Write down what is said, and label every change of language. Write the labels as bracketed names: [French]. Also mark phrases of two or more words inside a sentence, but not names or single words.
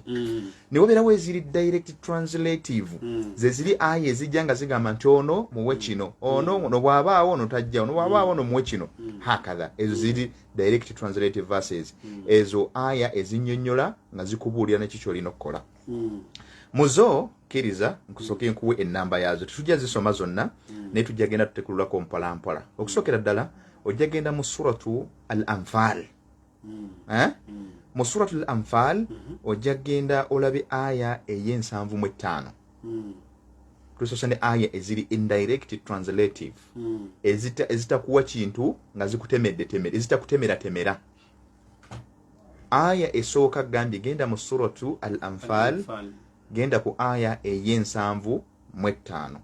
[Ganda] Ne wabeerawo eziri [English] direct translative [Ganda] ze ziri aya ezijja nga zigamba nti ono muwe kino, ono bw'abaawo ono tajja, ono bw'abaawo ono muwe kino, hakadha. Ezo ziri [English] direct translative verses, [Ganda] ezo aya ezinnyonnyola nga zikubuulira neki ky'olina okukola. Muzo kiriza nkusooke nkuwe ennamba yaazo, tetujja zisoma zonna naye tujja genda tutekululako mpolampola. Okusookera ddala ojja genda mu suratu al-Anfal. Mu suratu al-Anfal ojja genda olabe aya ey'ensanvu-mu-ttaano. Tulisosa ne aya eziri [English] indirect translative [Ganda] ezitakuwa kintu nga zikutemedde ezitakutemera. Aya esooka gambye genda mu suratu al-Anfal, genda ku aya ey'ensanvu-mu-ttaano.